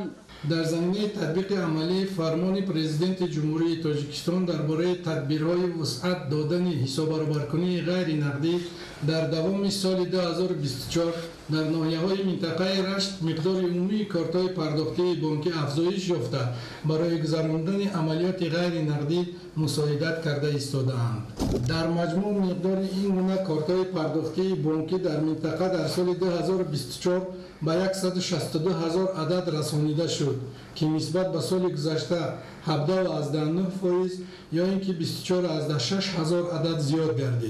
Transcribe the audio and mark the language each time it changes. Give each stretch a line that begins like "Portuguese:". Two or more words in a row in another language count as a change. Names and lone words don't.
Tajik: дар заминаи татбиқи амалии фармони президенти ҷумҳурии тоҷикистон дар бораи тадбирҳои вусъат додани ҳисоббаробаркунии ғайринақдӣ дар давоми соли 2024 дар ноҳияҳои минтақаи рашт миқдори умумии кортҳои пардохтии бонкӣ афзоиш ёфта барои гузарондани амалиёти ғайринақдӣ مساعدت کرده ایستاده‌اند. در مجموع مقدار این گونه کارت‌های پرداختی بانکی در منطقه در سال 2024 به 162,000 عدد رسانیده شد که نسبت به سال گذشته 17.9% یا اینکه 24.6,000 عدد زیاد گردید.